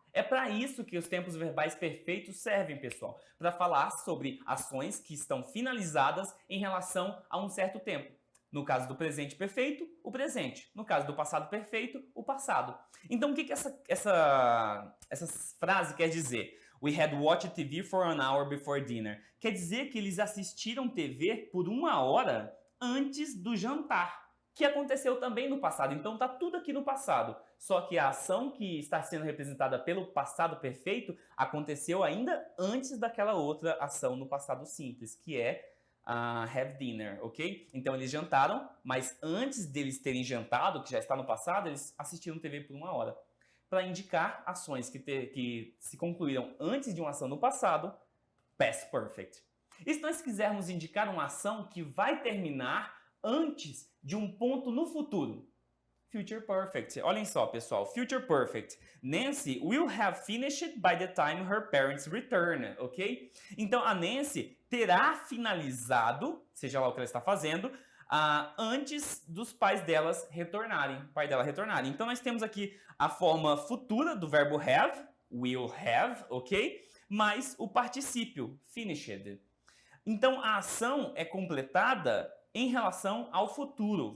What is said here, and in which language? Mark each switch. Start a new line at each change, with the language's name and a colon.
Portuguese: É para isso que os tempos verbais perfeitos servem, pessoal. Para falar sobre ações que estão finalizadas em relação a um certo tempo. No caso do presente perfeito, o presente. No caso do passado perfeito, o passado. Então, o que essa frase quer dizer?
English: We had watched TV for an hour before dinner.
Portuguese: Quer dizer que eles assistiram TV por 1 hora antes do jantar. Que aconteceu também no passado. Então, está tudo aqui no passado. Só que a ação que está sendo representada pelo passado perfeito aconteceu ainda antes daquela outra ação no passado simples, que é
English: have dinner,
Portuguese: ok? Então, eles jantaram, mas antes deles terem jantado, que já está no passado, eles assistiram TV por 1 hora. Para indicar ações que se concluíram antes de uma ação no passado, past perfect. E se nós quisermos indicar uma ação que vai terminar antes de um ponto no futuro?
English: Future perfect.
Portuguese: Olhem só, pessoal.
English: Future perfect. Nancy will have finished by the time her parents return, ok?
Portuguese: Então, a Nancy terá finalizado, seja lá o que ela está fazendo, antes dos pais delas retornarem, Então, nós temos aqui a forma futura do verbo have,
English: will have,
Portuguese: ok? Mais o particípio, finished. Então, a ação é completada em relação ao futuro.